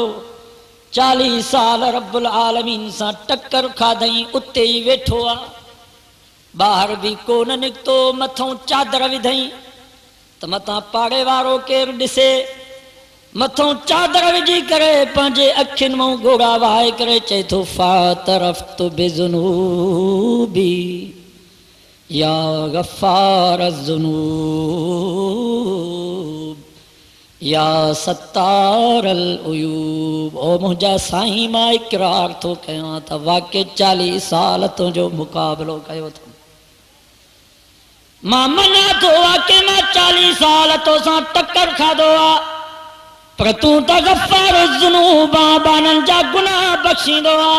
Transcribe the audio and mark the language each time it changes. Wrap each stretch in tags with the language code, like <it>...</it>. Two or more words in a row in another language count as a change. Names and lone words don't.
<sd>40 साल</sd> <ar>رب العالمين</ar> <sd>सां टक्कर खाधई उते ई वेठो आहे ॿाहिरि बि कोन निकितो मथां चादर विधई त मथां पाड़े वारो केरु ॾिसे मथों चादर विझी करे पंहिंजे अखियुनि मां घोड़ा वहाए करे चए थो</sd> <ar>فاعترفت بذنوبي يا غفار الذنوب يا ستار العيوب.</ar> <sd>ओ मुंहिंजा साईं मां इक़रार थो कयां त वाक़ई 40 साल तुंहिंजो मुक़ाबिलो कयो अथमि। मां मञा थो वाक़ई मां 40 साल तोसां टक्कर खाधो आहे, पर तूं त</sd> <ar>غفار الذنوب</ar> <sd>बाननि जा गुनाह बख़्शींदो आहे।</sd>